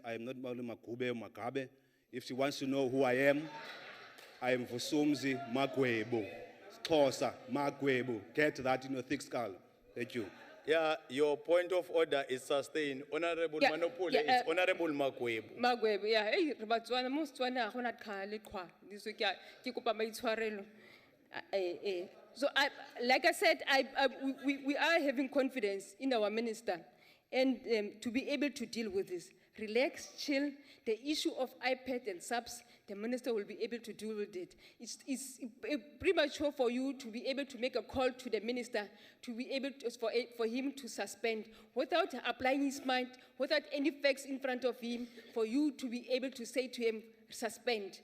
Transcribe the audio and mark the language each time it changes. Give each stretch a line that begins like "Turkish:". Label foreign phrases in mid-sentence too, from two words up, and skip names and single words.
English: I am not Magube or Magabe. If she wants to know who I am Vusumzi Magwebo. Xhosa Magwebo. Get that in your thick skull. Thank you. Yeah, your point of order is sustained. Honorable Yeah, Manopole, yeah, it's Honorable Makwebo. Magwebe, yeah,
Tswana: hey, Batswana, mo Setswana ha gona tlhale kwa.
English: This week,
Tswana: ke kopa maitshwarelo.
English: So like I said, we are having confidence in our minister and to be able to deal with this. Relax, chill. The issue of iPad and subs, the minister will be able to deal with it. It's premature for you to be able to make a call to the minister to be able to, for him to suspend without applying his mind, without any facts in front of him, for you to be able to say to him, suspend.